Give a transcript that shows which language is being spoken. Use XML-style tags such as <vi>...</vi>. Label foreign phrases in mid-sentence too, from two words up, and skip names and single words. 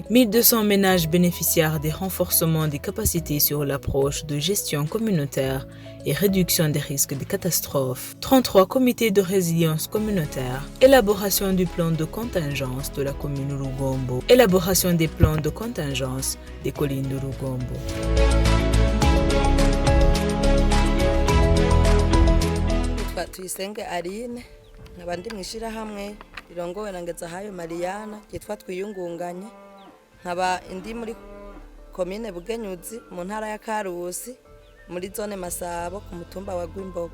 <fr>1200 ménages bénéficiaires des renforcements des capacités sur l'approche de gestion communautaire et réduction des risques de catastrophes. 33 comités de résilience communautaire. Élaboration du plan de contingence de la commune de Rugombo. Élaboration des plans de contingence des collines de Rugombo.</fr> <rn>Tuyisenge Aline nkaba ndi mwishirahamwe rirongowe na Ngezahayo Mariana yitwa Twiyungunganye, nkaba indi muri komine Bugenyuzi mu ntara ya Karusi muri zone Masabo ku mutumba wa Gwimbogo.</rn>